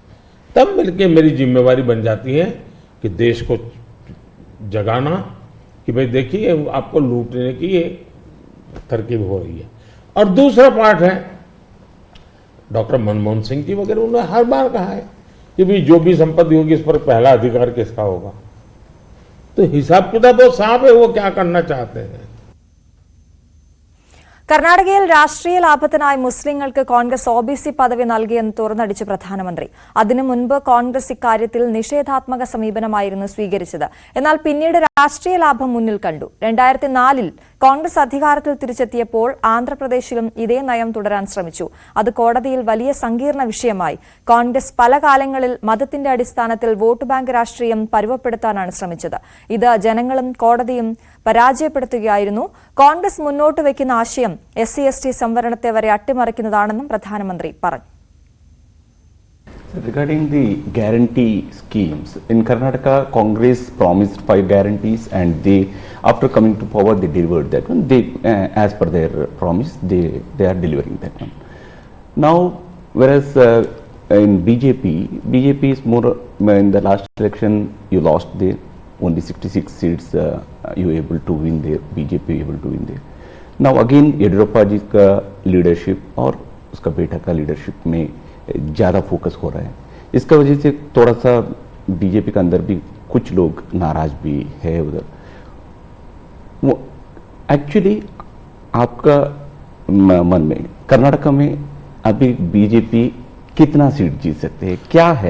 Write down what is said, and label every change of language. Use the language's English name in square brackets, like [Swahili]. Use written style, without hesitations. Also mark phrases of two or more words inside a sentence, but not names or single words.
[Hindi] तब मिलके मेरी जिम्मेवारी बन जाती है कि देश को जगाना कि भाई देखिए आपको लूटने की ये तरकीब हो रही है। और दूसरा पार्ट है डॉक्टर मनमोहन सिंह जी वगैरह, उन्होंने हर बार कहा है कि भाई जो भी संपत्ति होगी इस पर पहला अधिकार किसका होगा। तो हिसाब किताब बहुत साफ है, वो क्या करना चाहते हैं। [Malayalam] കർണാടകയിൽ രാഷ്ട്രീയ ലാഭത്തിനായി മുസ്ലിങ്ങൾക്ക് കോൺഗ്രസ് ഒബിസി പദവി നൽകിയെന്ന് തുറന്നടിച്ച് പ്രധാനമന്ത്രി. അതിനു മുൻപ് കോൺഗ്രസ് ഇക്കാര്യത്തിൽ നിഷേധാത്മക സമീപനമായിരുന്നു സ്വീകരിച്ചത്. എന്നാൽ പിന്നീട് രാഷ്ട്രീയ ലാഭം മുന്നിൽ കണ്ടു. 2004-ൽ കോൺഗ്രസ് അധികാരത്തിൽ തിരിച്ചെത്തിയപ്പോൾ ആന്ധ്രാപ്രദേശിലും ഇതേ നയം തുടരാൻ ശ്രമിച്ചു. അത് കോടതിയിൽ വലിയ സങ്കീർണ വിഷയമായി. കോൺഗ്രസ് പല കാലങ്ങളിൽ മതത്തിന്റെ അടിസ്ഥാനത്തിൽ വോട്ട് ബാങ്ക് രാഷ്ട്രീയം പരുവപ്പെടുത്താനാണ് ശ്രമിച്ചത്. ഇത് ജനങ്ങളും കോടതിയും പരാജയപ്പെടുത്തുകയായിരുന്നു. കോൺഗ്രസ് മുന്നോട്ട് വയ്ക്കുന്ന ആശയം SC/ST സംവരണത്തെ വരെ അട്ടിമറിക്കുന്നതാണെന്നും പ്രധാനമന്ത്രി പറഞ്ഞു. [English] Regarding the guarantee schemes, in Karnataka, Congress promised 5 guarantees and they, after coming to power, they delivered that one. They, as per their promise, they are delivering that one. Now, whereas in BJP is more, in the last election, you lost there, only 66 seats you were able to win there, BJP able to win there. Now again, [Hindi] येडियुरप्पा जी का लीडरशिप और उसका बेटा का लीडरशिप में ज़्यादा फोकस हो रहा है. इसका वजह से थोड़ा सा बीजेपी के अंदर भी कुछ लोग नाराज भी है उधर. वो एक्चुअली आपका मन में कर्नाटका में अभी बीजेपी कितना सीट जीत सकते हैं, क्या है?